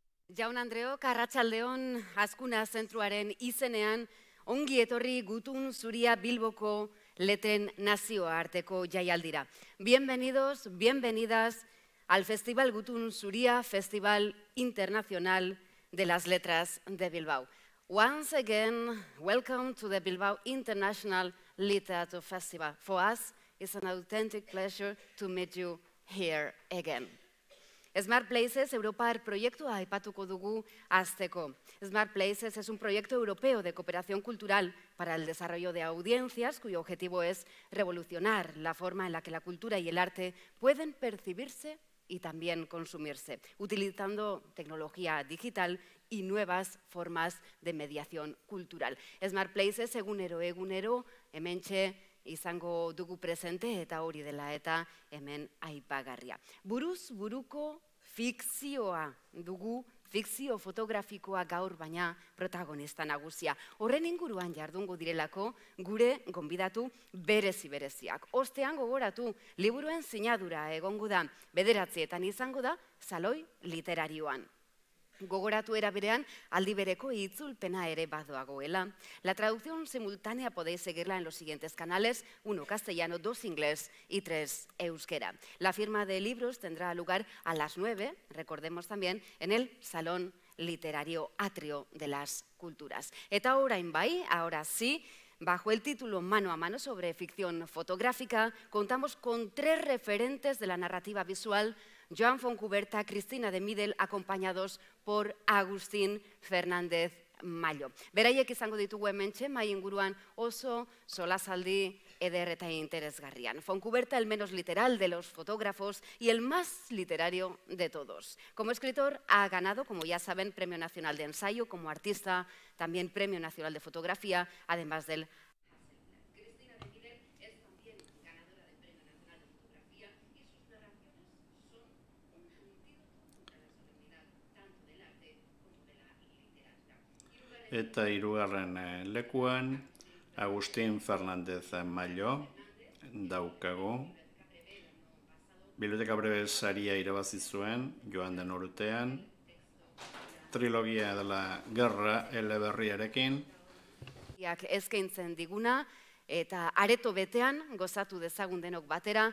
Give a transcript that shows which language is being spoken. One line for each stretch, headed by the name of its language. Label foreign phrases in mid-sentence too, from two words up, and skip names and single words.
Basque: Jaun Andreok, arratsaldeon Azkuna Zentruaren izenean, ongi etorri Gutun Zuria Bilboko Letren nazioarteko jaialdira.
Spanish: Bienvenidos, bienvenidas al Festival Gutun Zuria, Festival Internacional de las Letras de Bilbao.
English: Once again, welcome to the Bilbao International Literature Festival. For us, it's an authentic pleasure to meet you here again.
Basque: Smart Places Europar proiektua aipatuko dugu hasteko.
Spanish: Smart Places es un proyecto europeo de cooperación cultural para el desarrollo de audiencias cuyo objetivo es revolucionar la forma en la que la cultura y el arte pueden percibirse y también consumirse, utilizando tecnología digital y nuevas formas de mediación cultural.
Basque: Smart Places egunero, hementxe izango dugu presente eta hori dela eta hemen aipagarria. Buruz buruko fikzioa dugu, fikzio fotografikoa gaur baina protagonista nagusia. Horren inguruan jardungo direlako gure gonbidatu bereziak. Ostean gogoratu, liburuen sinadura egongo da, 9:00 izango da saloi literarioan. Gogoratu era berean, aldi bereko itzulpena ere badoagoela.
Spanish: La traducción simultánea podéis seguirla en los siguientes canales, 1 castellano, 2 inglés y 3 euskera. La firma de libros tendrá lugar a las 9, recordemos también, en el Salón Literario Atrio de las Culturas.
Basque: Eta orain bai,
Spanish: ahora sí, bajo el título Mano a Mano sobre ficción fotográfica, contamos con 3 referentes de la narrativa visual: Joan Foncuberta, Cristina de Midel, acompañados por Agustín Fernández Mallo.
Basque: Beraiek izango ditugu hementxe, mai inguruan oso solasaldi eder eta interesgarrian.
Spanish: Foncuberta, el menos literal de los fotógrafos y el más literario de todos. Como escritor ha ganado, como ya saben, Premio Nacional de Ensayo, como artista también Premio Nacional de Fotografía, además del
Basque: eta hirugarren lekuan Agustín Fernández Mallo daukagu. Biblioteka Breve saria irabazi zuen joan den urtean, trilogia de la guerra eleberriarekin. Eskaintzen diguna eta areto betean gozatu dezagun denok batera.